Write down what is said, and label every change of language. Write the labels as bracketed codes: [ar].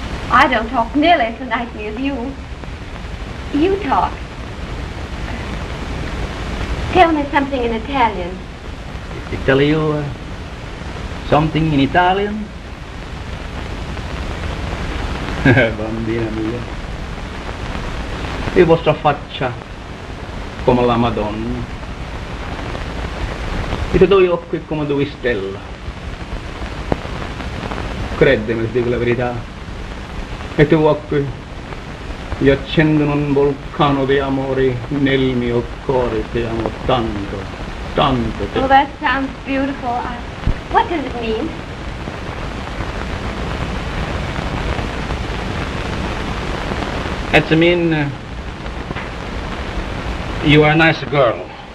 [en] I don't talk nearly so nicely as you. You talk. Tell me something in Italian. I tell you something in Italian? [it] Bambina mia, e vostra faccia come la Madonna, e i tuoi occhi come due stelle. Credimi, ti dico la verità, e i tuoi occhi gli accendono un vulcano di amore nel mio cuore. Ti amo tanto, tanto. [en] Oh, that sounds beautiful. What does it mean? That's mean you are a nice girl.